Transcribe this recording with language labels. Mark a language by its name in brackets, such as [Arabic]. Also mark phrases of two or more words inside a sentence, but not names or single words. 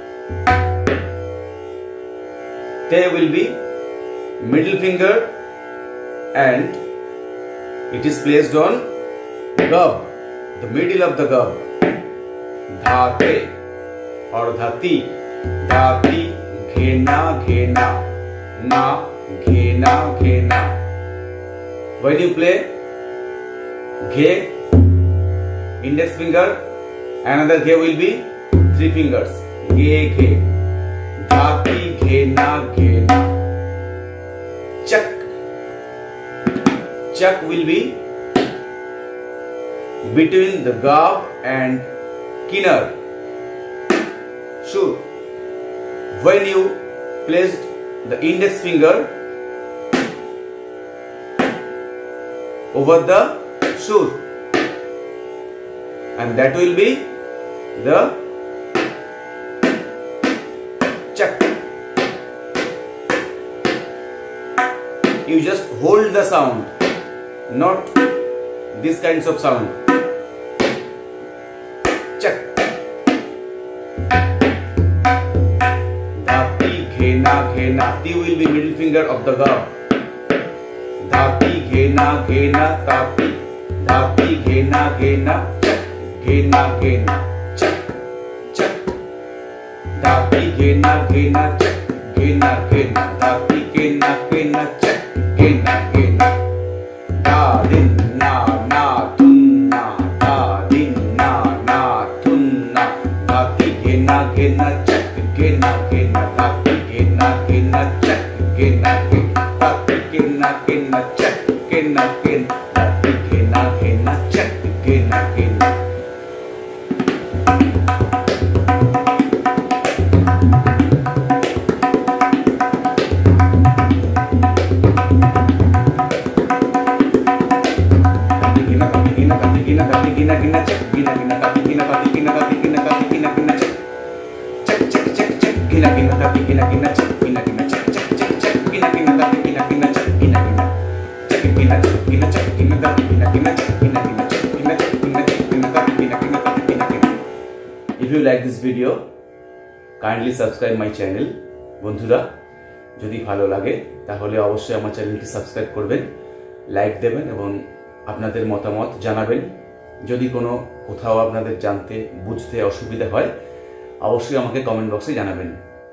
[English] There will be middle finger and it is placed on gub, the middle of the gub. Dhate or dhati, dhati ghena ghena, na ghena ghena. When you play ghe, index finger, another ghe will be three fingers. Ghe ghe, dhati ghena ghena. Chak, chak will be between the gab and kinar. Sure. When you placed the index finger over the sur, and that will be the chak. You just hold the sound, not this kinds of sound. Chak. Dhati ghena ghena. Ti will be middle finger of the gab. Dhati ghena ghena tapi. Dhati ghena ghena chak. Ghena ghena chak chak. Dhati ghena ghena chak. Ghena ghena. Dhati ghena ghena chak. Ghena ghena. Da din na na tun na. Da din na na tun na. Dhati ghena ghena chak. Ghena ghena. Dhati ghena ghena chak. Ghena ghena. Dhati ghena ghena chak. Ghena ghena. Dhati ghena ghena chak. Ghena ghena. Gina gina check gina gina tapi gina tapi gina tapi gina tapi gina gina check check check check check gina gina tapi gina gina check gina gina check check check check gina gina tapi gina gina check gina gina check gina gina check gina tapi gina gina check gina gina check gina check gina check gina tapi gina gina tapi gina gina. If you like this video, kindly subscribe my channel. [Bangla] বন্ধুরা, যদি ভালো লাগে তাহলে অবশ্যই আমার চ্যানেলটি সাবস্ক্রাইব করবেন, লাইক দেবেন এবং আপনাদের মতামত জানাবেন। যদি কোনো কোথাও আপনাদের জানতে বুঝতে অসুবিধা হয় অবশ্যই আমাকে [English] comment box [Bangla] জানাবেন।